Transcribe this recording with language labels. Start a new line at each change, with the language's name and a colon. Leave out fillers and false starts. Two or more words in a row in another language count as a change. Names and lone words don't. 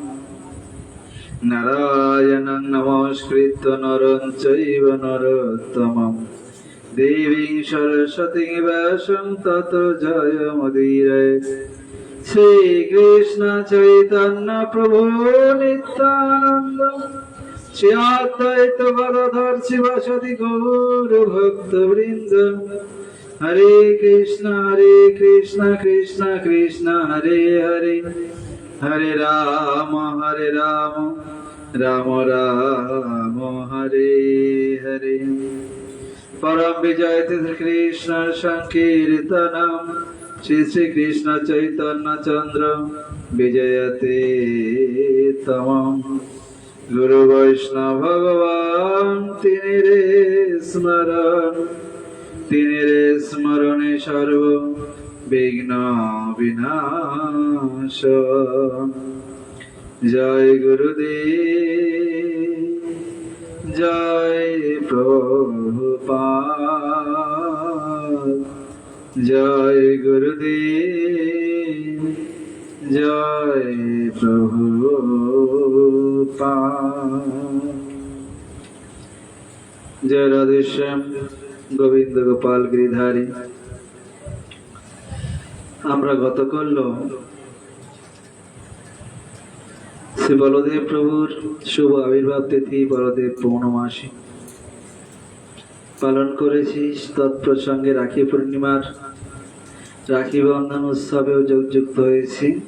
Sanskrit: नारायणं नमस्कृत्य नरं चैव नरोत्तमं देवीं सरस्वतीं व्यासं ततो जयमुदीरये। श्रीकृष्ण चैतन्य प्रभु नित्यानंद श्री अद्वैत गदाधर शिवासादि गौर भक्तवृंद। हरे कृष्ण कृष्ण कृष्ण हरे हरे, हरे राम राम राम हरे हरे। परम विजय श्री कृष्ण संकीर्तनम श्री श्री कृष्ण चैतन्य चंद्र विजयते तमं।
Bangla: গুরু বৈষ্ণব ভগবান তিনিরে স্মরণে সর্ব বিঘ্ন বিনাশ।
Sanskrit: जय गुरुदेव जय प्रभुपाद, जय गुरुदेव जय प्रभुपाद। जय राधेश्याम गोविंद गोपाल गिरिधारी।
Bangla: আমরা গতকাল শ্রী বলদেব প্রভুর শুভ আবির্ভাব তিথি বলদেব পৌর্ণমাসী পালন করেছি। তৎপ্রসঙ্গে রাখি পূর্ণিমার রাখি বন্ধন উৎসবেও যোগযুক্ত হয়েছি।